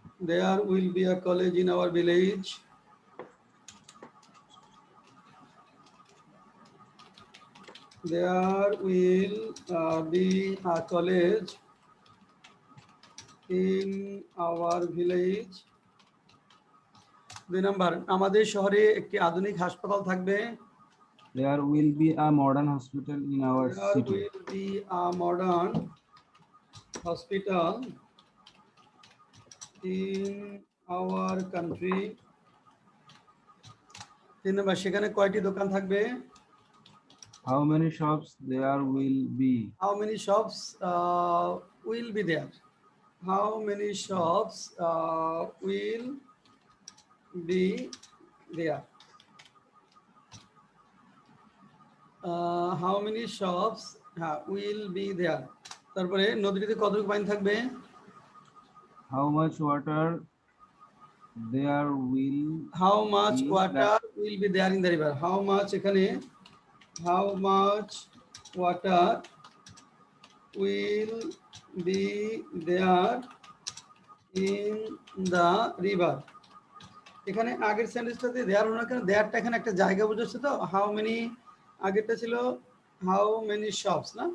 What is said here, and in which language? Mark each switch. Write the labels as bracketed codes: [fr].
[en] There will be a college in our village. There will be a college in our village. [bn] 2 number, আমাদের শহরে একটি আধুনিক হাসপাতাল থাকবে। [en] There will be a modern hospital in our There city. will be a modern hospital in our country. [bn] 3 number, সেখানে কয়টি দোকান থাকবে? [en] How many shops there will be? How many shops will be there? How many shops will be there? How many shops will be there? [bn] তারপরে নদীতে কতটুকু পানি থাকবে? [en] How much water there will How much be water will be there in the river? How much এখানে how much water will be there in the river? [bn] এখানে আগের সেন্টেন্সটাতে দেয়ার হলো না কেন? দেয়ারটা এখানে একটা জায়গা বোঝাচ্ছে তো। হাউ মেনি, আগেরটা ছিল হাউ মেনি শপস না?